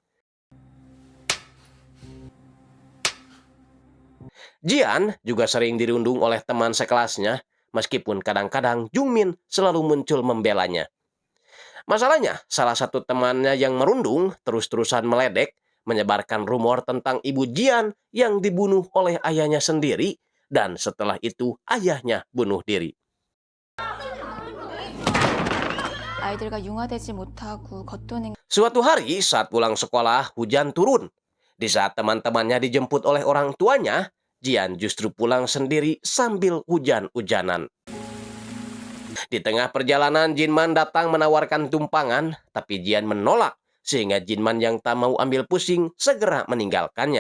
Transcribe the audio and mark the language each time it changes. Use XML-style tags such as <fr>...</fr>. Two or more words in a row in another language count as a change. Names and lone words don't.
<id>Jian juga sering dirundung oleh teman sekelasnya, meskipun kadang-kadang Jungmin selalu muncul membelanya. Masalahnya, salah satu temannya yang merundung terus-terusan meledek, menyebarkan rumor tentang ibu Jian yang dibunuh oleh ayahnya sendiri, dan setelah itu ayahnya bunuh diri.</id> <ko>아이들과 융화되지 못하고 겉도는</ko> <id>Suatu hari saat pulang sekolah, hujan turun. Di saat teman-temannya dijemput oleh orang tuanya, Jian justru pulang sendiri sambil hujan-hujanan. Di tengah perjalanan, Jinman datang menawarkan tumpangan, tapi Jian menolak, sehingga Jinman yang tak mau ambil pusing segera meninggalkannya.</id>